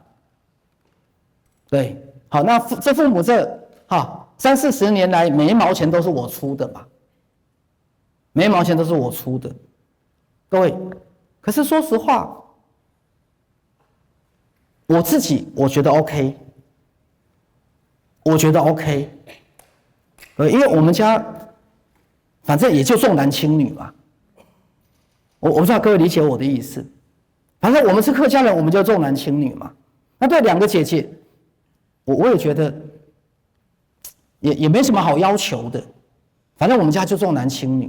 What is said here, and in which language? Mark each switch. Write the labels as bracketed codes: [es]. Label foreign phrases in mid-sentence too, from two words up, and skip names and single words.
[zh] 對，好，那這父母30-40年來每1毛錢都是我出的嘛，每1毛錢都是我出的，各位，可是說實話，我自己我覺得 OK。我覺得 OK，因為我們家反正也就重男輕女嘛，我不知道各位理解我的意思。反正我們是客家人，我們就重男輕女嘛。那對2個姐姐，我也覺得也沒什麼好要求的，反正我們家就重男輕女。